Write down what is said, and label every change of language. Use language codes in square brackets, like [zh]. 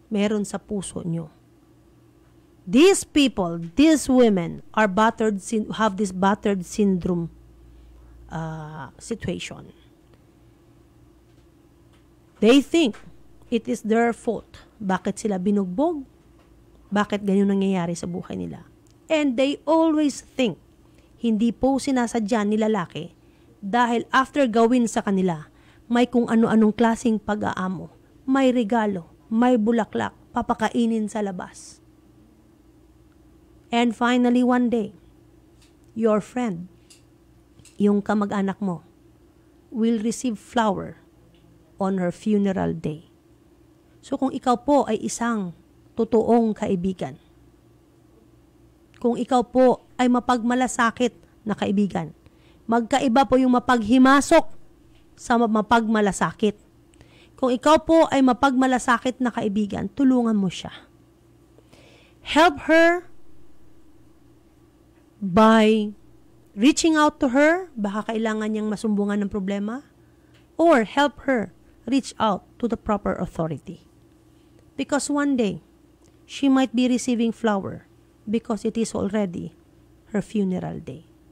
[tl] meron sa puso nyo. [en] These people, these women are have this battered syndrome situation. They think it is their fault. [tl] Bakit sila binugbog? Bakit ganyan nangyayari sa buhay nila? [en] And they always think, [tl] hindi po sinasadya ni lalaki dahil after gawin sa kanila, may kung ano-anong klaseng pag-aamo, may regalo, may bulaklak, papakainin sa labas. [en] And finally, one day, your friend, [tl] yung kamag-anak mo, [en] will receive flower on her funeral day. [tl] So kung ikaw po ay isang totoong kaibigan, kung ikaw po ay mapagmalasakit na kaibigan, magkaiba po yung mapaghimasok sa mapagmalasakit. Kung ikaw po ay mapagmalasakit na kaibigan, tulungan mo siya. [en] Help her by reaching out to her, [tl] baka kailangan niyang masumbungan ng problema, [en] or help her reach out to the proper authority. Because one day, she might be receiving flower because it is already her funeral day.